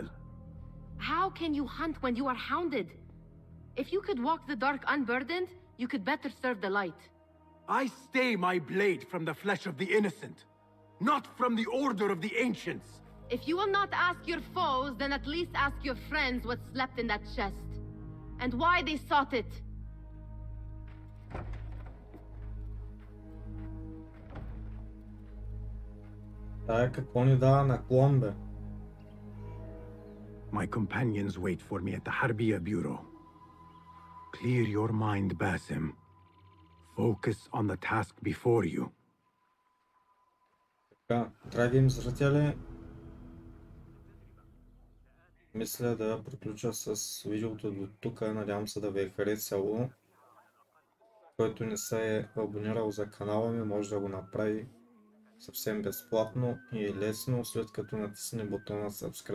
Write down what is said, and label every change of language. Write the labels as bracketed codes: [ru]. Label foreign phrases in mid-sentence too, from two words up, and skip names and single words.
[en] How can you hunt when you are hounded? If you could walk the dark unburdened, you could better serve the light. I stay my blade from the flesh of the innocent, not from the order of the ancients. If you will not ask your foes, then at least ask your friends what slept in that chest. And why they sought it. [bg] Какво ни дава наклон, бе? [en] My companions wait for me at the Harbiya Bureau. Clear your mind, Basim. Focus on the task before you. [bg] Така, драги зрители, мисля да приключа с видеото до тук. Надявам се да ви е харесало. Който не се е абонирал за канала ми, може да го направи съвсем безплатно и лесно, след като натисне бутона Subscribe.